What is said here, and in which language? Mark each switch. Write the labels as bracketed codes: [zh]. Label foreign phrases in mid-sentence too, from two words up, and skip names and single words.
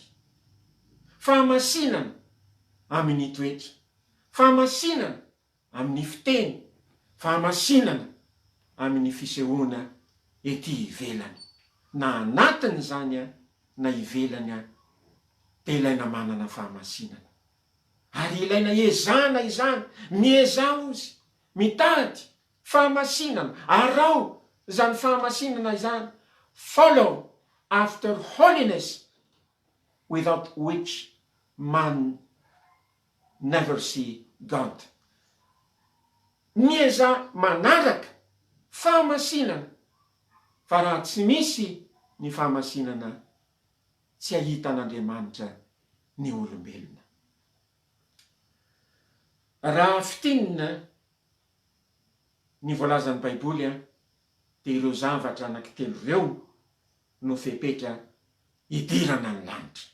[mg] Fahamasinana amin'ny toetra, fahamasinana amin'ny fiteny, fahamasinana amin'ny fisehoana ety ivelany. Na anatiny zany na ivelany dia ilaina manana fahamasinana. Ary ilaina ezana izany, miezaho izy, mitady fahamasinana, arao zany fahamasinana izany. [en] Follow after holiness, without which man never see God. [mg] Mieza manaraka fahamasinana, fa raha tsy misy ny fahamasinana tsy ahitan'Andriamanitra ny olombelona. Raha fitinina ny voalazan'ny Baiboly dia ireo zavatra anankitelo ireo no fepetra idirana ny lanitra.